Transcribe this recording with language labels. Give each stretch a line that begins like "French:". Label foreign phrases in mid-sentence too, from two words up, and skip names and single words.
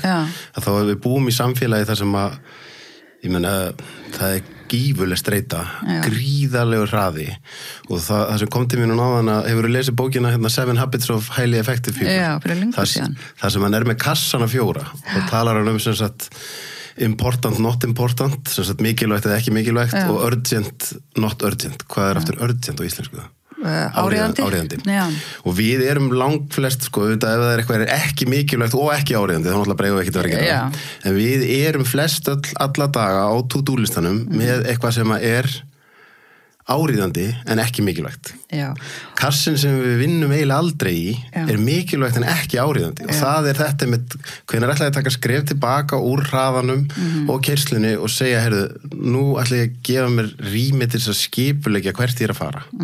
Icelandic: Að þá við búum í samfélagi þar sem að, ég meina, það er gífurleg streita, gríðarlegur hraði og það sem kom til mér núna áðan að hefur lesið bókina 7 Habits of Highly Effective People. Já, fyrir lengur síðan. Það sem hann er með kassana 4 og talar hann sem sagt
English: important, not important,
Icelandic: sem sagt mikilvægt eða ekki mikilvægt og
English: urgent, not urgent.
Icelandic: Hvað er aftur urgent á íslensku það? Áríðandi. Og við erum langflest sko, ef það er eitthvað ekki mikilvægt og ekki áríðandi, þá náttúrulega bregum við ekkert að vera að gera það. En við erum flest alla daga á to-do-listanum með eitthvað sem er áríðandi en ekki mikilvægt. Kassin sem við vinnum eiginlega aldrei í er mikilvægt en ekki áríðandi og það er þetta með hvenær ætla ég að taka skref tilbaka úr hraðanum og keyrslunni og segja, heyrðu, nú ætla ég að gefa mér rými til þess að skipuleggja hvert ég er að fara.